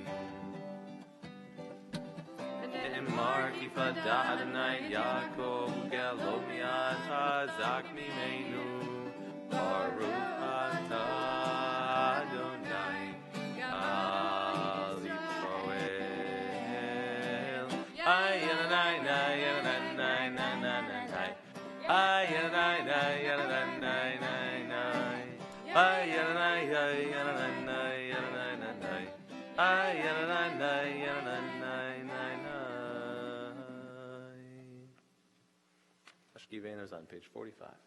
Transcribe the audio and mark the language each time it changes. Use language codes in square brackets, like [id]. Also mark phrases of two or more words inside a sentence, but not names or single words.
[he] נאמר כי פדה אדני יעקב גאלו מיד חזק ממנו. ברוך אתה אדני על ישראל. Ay Adonai, nay Adonai, nay nay nay nay. Ay Adonai, nay Adonai, nay nay nay. Ay Adonai, ay Adonai, nay Adonai, nay nay. Ay Adonai, nay Adonai, nay nay nay. [en] Ashkivenu is on page 45.